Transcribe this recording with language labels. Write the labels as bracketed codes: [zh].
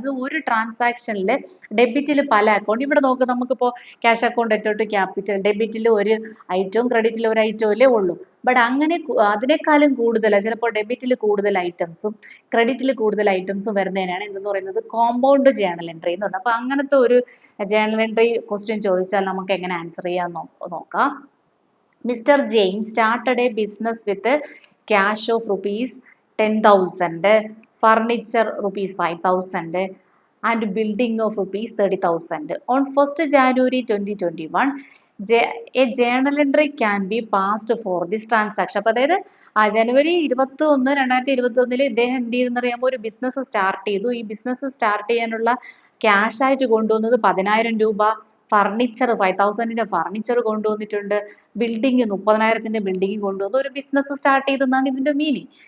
[ml] അത് ഒരു ട്രാൻസാക്ഷനിൽ ഡെബിറ്റിൽ പല അക്കൗണ്ട്, ഇവിടെ നോക്ക്, നമുക്കിപ്പോൾ cash account debtor to capital, ഡെബിറ്റിൽ ഒരു ഐറ്റവും ക്രെഡിറ്റിൽ ഒരു ഐറ്റവും അല്ലേ ഉള്ളൂ. ബട്ട് അങ്ങനെ അതിനേക്കാളും കൂടുതൽ ചിലപ്പോൾ ഡെബിറ്റിൽ കൂടുതൽ ഐറ്റംസും ക്രെഡിറ്റിൽ കൂടുതൽ ഐറ്റംസും വരുന്നതിനാണ് എന്തെന്ന് പറയുന്നത്? കോമ്പൗണ്ട് ജേണൽ എൻട്രി എന്ന് പറയുന്നത്. അപ്പൊ അങ്ങനത്തെ ഒരു ജേണൽ എൻട്രി ക്വസ്റ്റ്യൻ ചോദിച്ചാൽ നമുക്ക് എങ്ങനെ ആൻസർ ചെയ്യാൻ നോക്കാം. [en] Mr. James started a business with a cash of rupees 10,000, furniture rupees 5,000, and building of rupees 30,000. On 1st January 2021, a journal entry can be passed for this transaction. [ml] അപ്പോൾ അതായത് ജനുവരി 21, 2021 ഇദ്ദേഹം എന്ത് ചെയ്തെന്ന് അറിയാമോ? ഒരു ബിസിനസ് സ്റ്റാർട്ട് ചെയ്തു. ഈ ബിസിനസ് സ്റ്റാർട്ട് ചെയ്യാനുള്ള ക്യാഷ് ആയിട്ട് കൊണ്ടുവന്നത് 10,000 രൂപ, ഫർണിച്ചർ 5,000ന്റെ ഫർണിച്ചർ കൊണ്ടുവന്നിട്ടുണ്ട്, ബിൽഡിംഗ് 30,000ത്തിന്റെ ബിൽഡിംഗ് കൊണ്ടുവന്നു, ഒരു ബിസിനസ് സ്റ്റാർട്ട് ചെയ്തെന്നാണ് ഇതിന്റെ മീനിങ്.